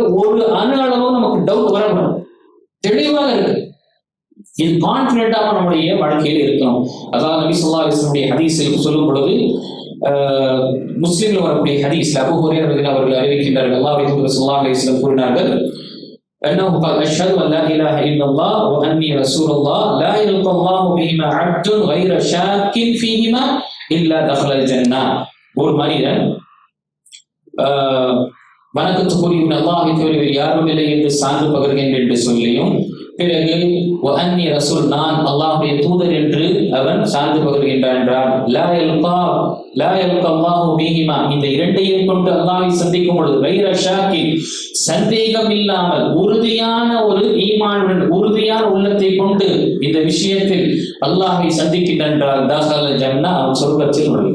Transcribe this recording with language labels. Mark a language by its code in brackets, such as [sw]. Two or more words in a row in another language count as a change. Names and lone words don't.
[ta] ஒரு அணு அளவும் நமக்கு டவுட் வரணும். தெளிவாக இருக்கு. இது கான்பிடென்ட்டாக நம்முடைய வாழ்க்கையில் இருக்கணும். அதாவது நபி [ar] صلى الله عليه وسلم [ta] ஹதீஸில் சொல்லும் பொழுது முஸ்லிம்ல வரக்கூடிய ஹதீஸ்ல அபூ ஹுரைரா ரலியல்லாஹு அவர்கள் அறிவிக்கின்றார்கள். அல்லாஹ்வுடைய தூதர் [ar] صلى الله عليه وسلم [ta] கூறினார்கள், [ar] أنه قال أشهد أن لا إله إلا الله وأني رسول الله لا يلقى الله بهما عبد غير شاك فيهما إلا دخل الجنة. [ta] ஒரு மனிதன் வணக்கத்துக்குரிய அல்லாஹ்வை தவிர யாரும் இல்லை என்று சான்று பகர்கின்றேன் என்று சொல்லியும், பிறகு [ar] أني رسول [ta] நான் அல்லாஹ்வுடைய தூதர் என்று அவன் சான்று பகர்கின்றான் என்றால் [ar] لا يلقى الله بهما, [ta] இந்த இரண்டையும் கொண்டு அல்லாஹ்வை சந்திக்கும் பொழுது [ar] غير شاك [ta] சந்தேகம் இல்லாமல் உறுதியான ஒரு ஈமானுடன் உறுதியான உள்ளத்தை கொண்டு இந்த விஷயத்தில் அல்லாஹ்வை சந்திக்கின்றான் என்றால் [ar] دخل الجنة, [ta] அவன் சொர்க்கத்தில் நுழைவான்.